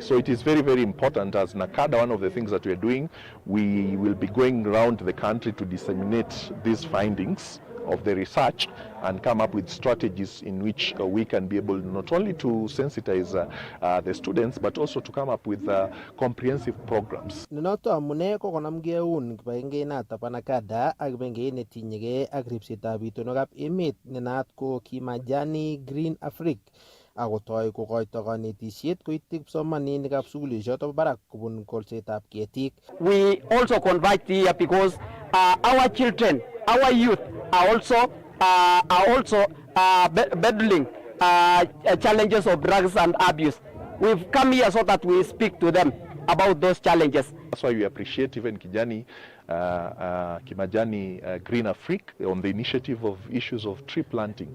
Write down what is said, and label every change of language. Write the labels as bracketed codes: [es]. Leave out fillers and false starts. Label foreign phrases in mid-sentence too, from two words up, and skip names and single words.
[en] So it is very, very important. As Nakada, one of the things that we're doing, we will be going around the country to disseminate these findings of the research and come up with strategies in which we can be able not only to sensitize the students but also to come up with comprehensive programs. [kln] Noto amune ko konamgei eun kibagengeit nato bo Nakada ak kibagengeit netinyegei ak ripsetab itonwekab emet nenaat ko Kimajani Green Africa akotoi kokoito kanetisiet koityi kipsomaninikab sukulishoto barak kobun kolsetab ketik. [en] We also convert here because our children, our youth are also battling challenges of drugs and abuse. We've come here so that we speak to them about those challenges. That's why we appreciate even Kimajani Green Africa on the initiative of issues of tree planting.